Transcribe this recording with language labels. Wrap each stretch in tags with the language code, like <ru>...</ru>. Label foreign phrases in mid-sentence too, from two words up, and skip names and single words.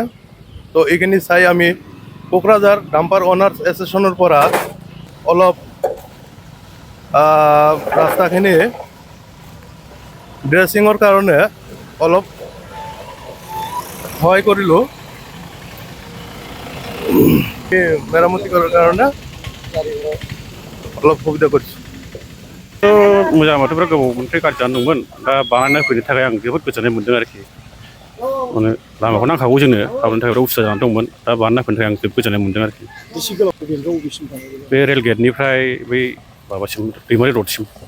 <as>তো এইখিনি চাই আমি কোকৰাঝাৰ ডাম্পাৰ অনাৰ্ছ এছ'চিয়েশ্যনৰ পৰা অলপ ৰাস্তাখিনি ড্ৰেছিঙৰ কাৰণে অলপ সহায় কৰিলোঁ। মেৰামতি কৰাৰ কাৰণে অলপ সুবিধা কৰিছোঁ।</as> <brx>मोजां माथोफ्रा गोबावनिफ्राय गाज्रि जानानै दंमोन, दा बानायना होफैनो थाखाय आं जोबोद गोजोननाय मोन्दों आरोखि। माने लामाखौ नांखागौ जोंनो, हाबनो थाखाय उसुबिदा जानानै दंमोन, दा बानायना होफैनो थाखाय आं जोबोद गोजोननाय मोन्दों आरोखि। बे रेल गेटनिफ्राय बै माबासिम दैमारि रडसिम।</brx>